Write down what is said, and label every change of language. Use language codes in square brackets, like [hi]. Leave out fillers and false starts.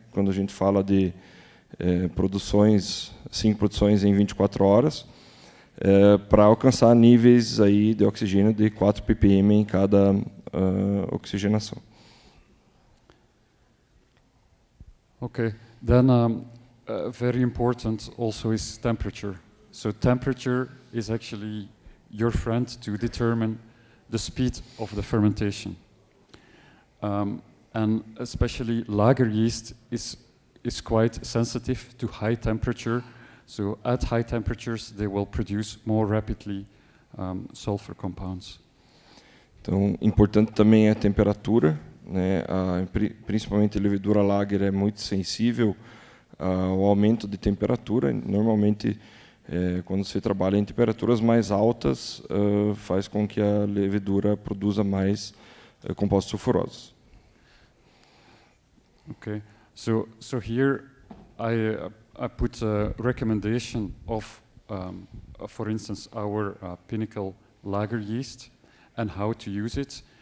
[pt] Quando a gente fala de produções, 5 produções em 24 horas, para alcançar níveis aí de oxigênio de 4 ppm em cada oxigenação. [en] Okay, then very important also is temperature. So temperature is actually your friend to determine the speed of the fermentation. And especially lager yeast is quite sensitive to high temperature. So at high temperatures, they will produce more rapidly sulfur compounds. [pt] Então, importante também é a temperatura, né? Principalmente a levedura lager é muito sensível ao aumento de temperatura. Normalmente, quando você trabalha em temperaturas mais altas, faz com que a levedura produza mais compostos sulfurosos. [en] Okay, so here I put a recommendation of, for instance, our Pinnacle lager yeast and how to use it.